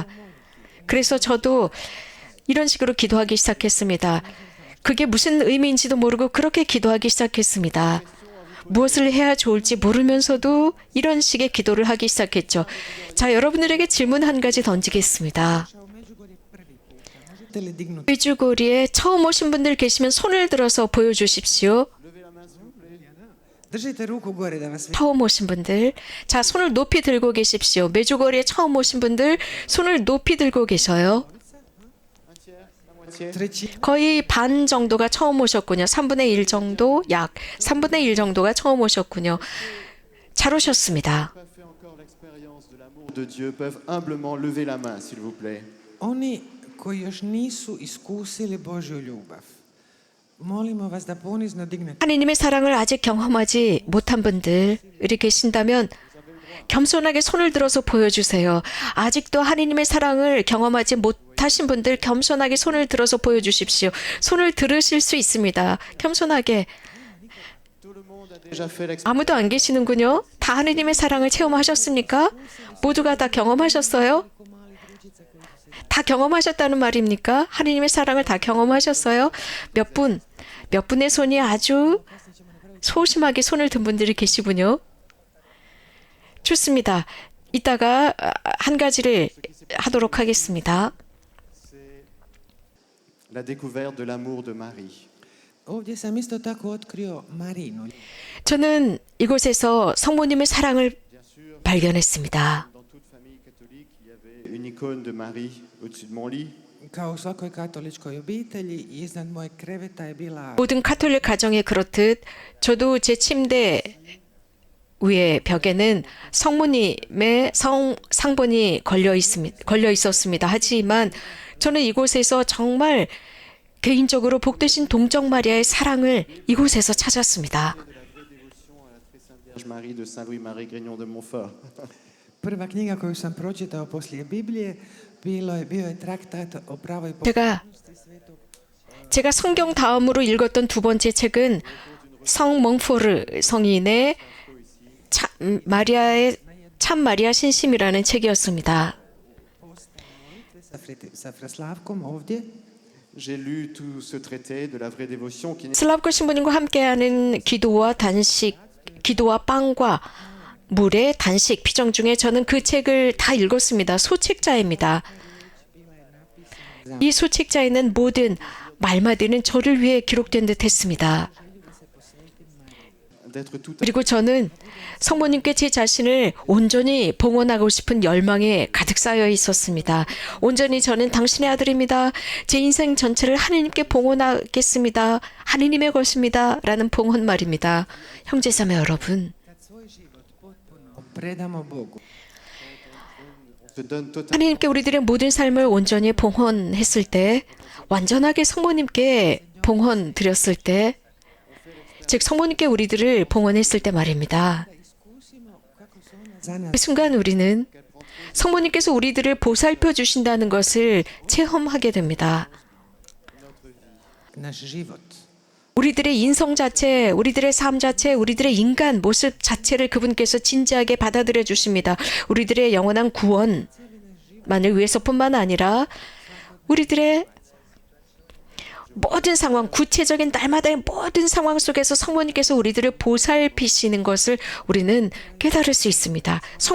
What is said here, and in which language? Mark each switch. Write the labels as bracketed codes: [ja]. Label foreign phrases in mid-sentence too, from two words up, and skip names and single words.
[ko] 그래서 저도 이런 식으로 기도하기 시작했습니다. 그게 무슨 의미인지도 모르고 그렇게 기도하기 시작했습니다. 무엇을 해야 좋을지 모르면서도 이런 식의 기도를 하기 시작했죠. 자, 여러분들에게 질문 한 가지 던지겠습니다. [hr] u Međugorje prvi puta. Možete li dignuti? [ko] 메주고리에 처음 오신 분들 계시면 손을 들어서 보여주십시오. [hr] Držite ruku gore da vas vidim. [ko] 처음 오신 분들. 자, 손을 높이 들고 계십시오. 메주고리에 처음 오신 분들 손을 높이 들고 계셔요. [hr] Treći, [ko] 거의 반 정도가 처음 오셨군요. 3분의 1 정도, 약 3분의 1 정도가 처음 오셨군요. 잘 오셨습니다. [fr] Pas fait encore l'expérience de l'amour de Dieu peuvent humblement lever la main, s'il vous plaît. [hr] oni koji još nisu iskusili Božju ljubav, molimo vas da ponizno dignete. [ko] 하느님의 사랑을 아직 경험하지 못한 분들이 계신다면 겸손하게 손을 들어서 보여주세요. 아직도 하느님의 사랑을 경험하지 못하신 분들 겸손하게 손을 들어서 보여주십시오. 손을 들으실 수 있습니다. 겸손하게. [fr] Tout le monde a déjà fait l'expérience. [ko] 아무도 안 계시는군요. 다 하느님의 사랑을 체험하셨습니까? 모두가 다 경험하셨어요? 다 경험하셨다는 말입니까? 하느님의 사랑을 다 경험하셨어요? 몇 분의 손이 아주 소심하게 손을 든 분들이 계시군요. 좋습니다. 이따가 한 가지를 하도록 하겠습니다. [fr] La découverte de l'amour de Marie. [hr] Ovdje sam isto tako otkrio Marinu. [ko] 저는 이곳에서 성모님의 사랑을 [fr] Bien sûr, [ko] 발견했습니다. [fr] dans toute famille catholique, il y avait une icône de Marie au-dessus de mon lit. [hr] Kao u svakoj katoličkoj obitelji, iznad mojeg kreveta je bila [ko] 모든 카톨릭 가정에 그렇듯 저도 제 침대 위에 벽에는 성모님의 상본이 걸려 있었습니다. 하지만 저는 이곳에서 정말 개인적으로 복되신 동정 마리아의 사랑을 이곳에서 찾았습니다. [fr] De la vraie dévotion à la très sainte Vierge Marie de Saint-Louis-Marie Grignon de Montfort. [hr] prva knjiga koju sam pročitao poslije Biblije, bio je traktat o pravoj [ko] 제가 성경 다음으로 읽었던 두 번째 책은 성 몽포르 성인의 참 마리아 신심이라는 책이었습니다. [hr] sa Fraslavkom ovdje. [fr] J'ai lu tout ce traité de la vraie dévotion qui n'est [ko] 슬라브코 신부님과 함께하는 기도와 빵과 물의 단식 피정 중에 저는 그 책을 다 읽었습니다. 소책자입니다. 이 소책자에는 모든 말마디는 저를 위해 기록된 듯 했습니다. [fr] d'être tout à [ko] 그리고 저는 성모님께 제 자신을 온전히 봉헌하고 싶은 열망에 가득 쌓여 있었습니다. 온전히 저는 당신의 아들입니다. 제 인생 전체를 하느님께 봉헌하겠습니다. 하느님의 것입니다. 라는 봉헌 말입니다. 형제자매 여러분, [hr] Predamo Bogu. [fr] se donne totalement. [ko] 하느님께 우리들의 모든 삶을 온전히 봉헌했을 때, 완전하게 성모님께 봉헌 드렸을 때, 즉 성모님께 우리들을 봉헌했을 때 말입니다. [hr] Za nas [ko] 그 순간 우리는 성모님께서 우리들을 보살펴 주신다는 것을 체험하게 됩니다. [hr] naš život. [ko] 우리들의 인성 자체, 우리들의 삶 자체, 우리들의 인간 모습 자체를 그분께서 진지하게 받아들여 주십니다. 우리들의 영원한 구원만을 위해서뿐만 아니라 우리들의 모든 상황, 구체적인 날마다의 모든 상황 속에서 성모님께서 우리들을 보살피시는 것을 우리는 깨달을 수 있습니다.